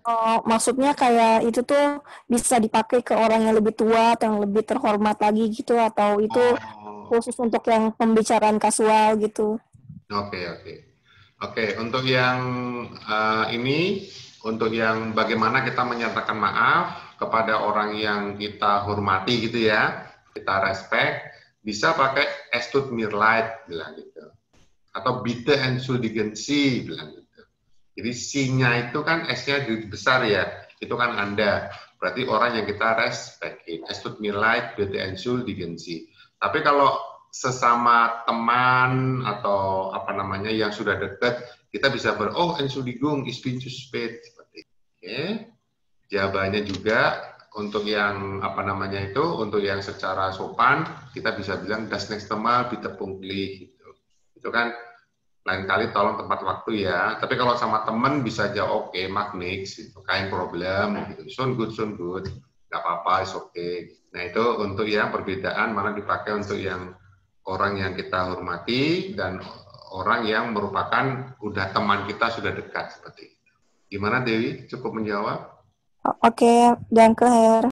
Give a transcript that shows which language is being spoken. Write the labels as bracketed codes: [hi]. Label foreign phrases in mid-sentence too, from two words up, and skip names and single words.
[id] Maksudnya kayak itu tuh bisa dipakai ke orang yang lebih tua atau yang lebih terhormat lagi gitu, atau itu khusus untuk yang pembicaraan kasual gitu. Oke, untuk yang ini, untuk yang bagaimana kita menyatakan maaf kepada orang yang kita hormati gitu ya, kita respect, bisa pakai [de] es tut mir leid [id] bilang gitu, atau [de] bitte entschuldigen Sie [id] bilang gitu. Jadi C-nya itu kan S-nya besar ya, itu kan Anda. Berarti orang yang kita respect. [de] Es tut mir leid, bitte entschuldigen Sie. [id] Tapi kalau sesama teman atau apa namanya yang sudah dekat, kita bisa [de] Entschuldigung, ich bin zu spät. [id] Seperti itu. Oke. Jawabannya juga untuk yang apa namanya itu, untuk yang secara sopan, kita bisa bilang [de] das nächste Mal bitte pünktlich. [id] Gitu. Itu kan lain kali tolong tepat waktu ya. Tapi kalau sama temen bisa aja oke, [de] mach nix, [id] gitu. [de] Kein Problem, [id] gitu. [de] Schon gut, [id] nggak apa-apa, [en] is okay. [id] Nah itu untuk yang perbedaan mana dipakai untuk yang orang yang kita hormati dan orang yang merupakan udah teman kita sudah dekat seperti itu. Gimana Dewi? Cukup menjawab? Oke, [de] danke Herr.